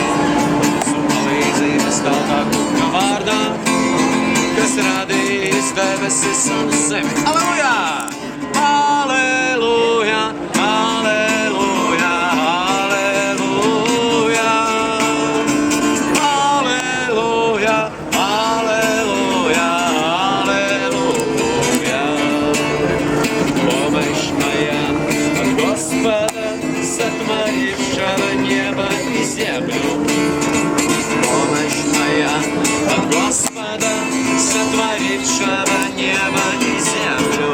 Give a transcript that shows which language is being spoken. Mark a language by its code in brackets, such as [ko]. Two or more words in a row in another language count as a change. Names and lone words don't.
[lv] Palīdzība stāv tā kunga vārdā, kas radījis debesis un zemi. Aleluja! Aleluja! Aleluja! Aleluja! Aleluja! Aleluja! Aleluja! [ru] Помощь моя от Господа, сотворившего небо и землю. Помощь моя от Господа, сотворившего небо и землю.